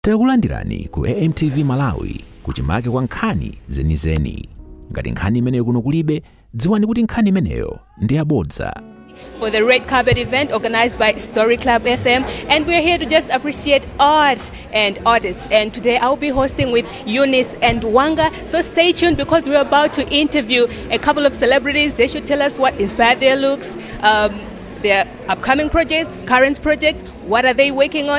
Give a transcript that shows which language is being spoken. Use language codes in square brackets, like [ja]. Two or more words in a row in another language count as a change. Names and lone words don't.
[ny] Takulandirani ku AMTV Malawi kuchimake kwa nkhani zenizeni. Ngati nkhani imeneyo kuno kulibe, dziwani kuti nkhani imeneyo ndi yabodza. [en] For the red carpet event organized by Story Club FM, and we're here to just appreciate art and artists. And today I'll be hosting with Eunice and Wanga. So stay tuned because we're about to interview a couple of celebrities. They should tell us what inspired their looks, their upcoming projects, current projects, what are they working on.